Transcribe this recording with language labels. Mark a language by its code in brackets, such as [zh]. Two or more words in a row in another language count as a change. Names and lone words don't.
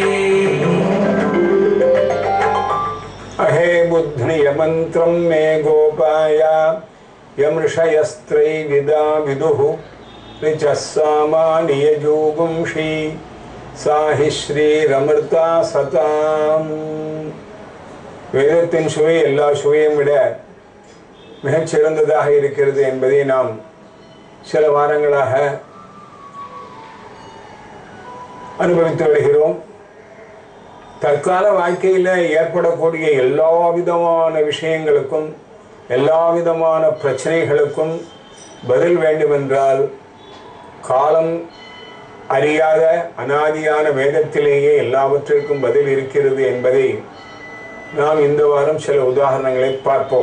[sa] अहे बुद्धिय मंत्रम मे गोपाया यमृषयस्त्रैविदा विदुः ऋचस्सामानियजोगुंषि साहि श्रीरमृता सताम। [ta] வேதத்தின் சுவை எல்லா சுவையும் விட மிகச் சிறந்ததாக இருக்கிறது என்பதை நாம் சில வாரங்களாக அனுபவித்து வருகிறோம். தற்கால வாழ்க்கையில் ஏற்படக்கூடிய எல்லா விதமான விஷயங்களுக்கும் எல்லா விதமான பிரச்சனைகளுக்கும் பதில் வேண்டுமென்றால் காலம் அறியாத அனாதியான வேதத்திலேயே எல்லாவற்றிற்கும் பதில் இருக்கிறது என்பதை நாம் இந்த வாரம் சில உதாரணங்களை பார்ப்போம்.